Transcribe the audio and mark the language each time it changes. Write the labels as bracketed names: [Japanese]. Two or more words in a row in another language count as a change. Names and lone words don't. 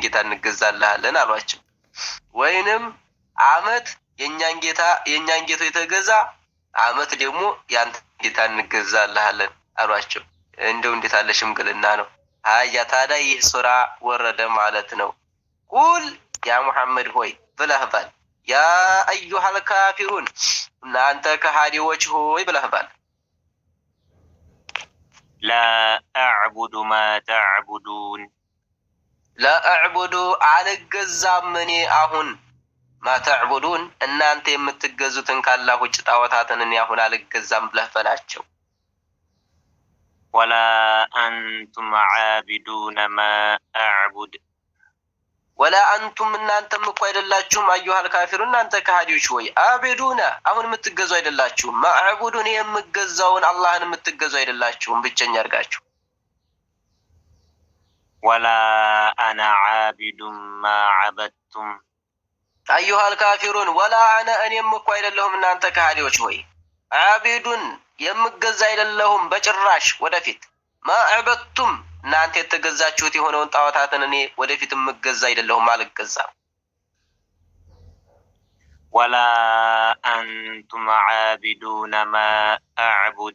[Amharic] ጌታ እንገዛልሃለን አሏቸው። ወይንም አመት የኛን ጌታ የተገዛ አመት ደግሞ ያንተን ጌታ እንገዛልሃለን አሏቸው። እንደው እንዴት አለ ሽምግልና ነው። አያ ታዲያ ይህ ሱራ ወረደ ማለት ነው። [Arabic] قل يا محمد [Amharic] ሆይ ብለህ በል [Arabic] يا أيها الكافرون [Amharic] እናንተ ከሃዲዎች ሆይ ብለህ በል [Arabic] لا أعبد ما تعبدون. لا أعبد [Amharic] አልገዛም እኔ አሁን [Arabic] ما تعبدون [Amharic] እናንተ የምትገዙትን ካላህ ውጭ ጣዖታትን እኔ አሁን አልገዛም ብለህ በላቸው። [Arabic] ولا أنتم عابدون ما أعبد. ولا أنتم [Amharic] እናንተም እኮ አይደላችሁም [Arabic] أيها الكافرون [Amharic] እናንተ ከሃዲዎች ሆይ አብዱና አሁን የምትገዙ አይደላችሁም ማዕቡዱን የምትገዛውን አላህን የምትገዙ አይደላችሁም ብቸኛ አድርጋችሁ። [Arabic] ولا أنا عابد ما عبدتم. أيها الكافرون ولا أنا [Amharic] እኔም እኮ አይደለሁም እናንተ ከሃዲዎች ሆይ ዓቢዱን የምገዛ አይደለሁም በጭራሽ ወደፊት [Arabic] ما عبدتم [Amharic] እናንተ የተገዛችሁት የሆነውን ጣዖታትን እኔ ወደፊት የምገዛ አይደለሁም አልገዛም። [Arabic] ولا أنتم عابدون ما أعبد